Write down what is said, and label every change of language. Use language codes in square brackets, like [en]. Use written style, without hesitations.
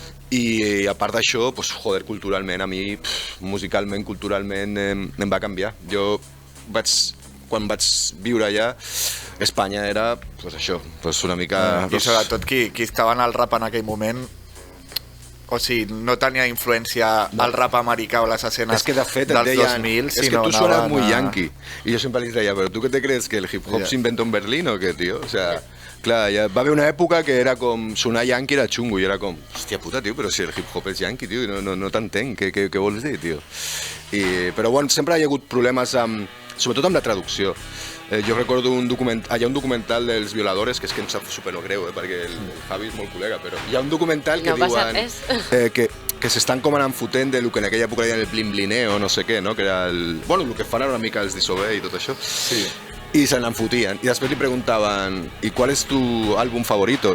[ca] I a part d'això, doncs, joder, culturalment, a mi, musicalment, culturalment, em va canviar. Jo quan vaig viure allà, Espanya era, doncs això, doncs una mica... I sobretot qui estava en el rap en aquell moment, o sigui, no tenia influència al rap americà o les escenes de fet, dels 2000, [es] es que tú suenas muy yankee. Y yo siempre [ca] les deia, [es] ¿pero tú qué te crees? ¿Que el hip hop se inventó en Berlín o qué, tío? O sea, [ca] clar, ja va haver una època que era com sonar yankee era xungo i era com, hòstia puta, tio, però si el hip hop és yankee, tio, no t'entenc, què vols dir, tio? Però bueno, sempre hi ha hagut problemes sobretot amb la traducció. Jo recordo hi ha un documental dels violadores, que és que em sap supergreu, perquè el Javi és molt col·lega, però hi ha un documental que diuen que s'estan com anant fotent de lo que en aquella època deien el blin-blineo, no sé què, no? Que era el... Bueno, el que fan era una mica els Disobey i tot això. Sí. I se n'en fotien. I després li preguntaven, [es] ¿y cuál es tu álbum favorito?